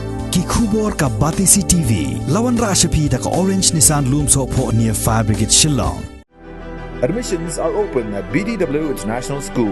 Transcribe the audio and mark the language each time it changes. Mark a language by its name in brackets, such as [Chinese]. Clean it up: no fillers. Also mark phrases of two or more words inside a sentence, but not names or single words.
[Khasi] ki khubor ka Batisi TV lawan rashapi da ka Orange Nissan Lumso pho near Fire Brigade Shillong. [English] Admissions are open at BDW International School.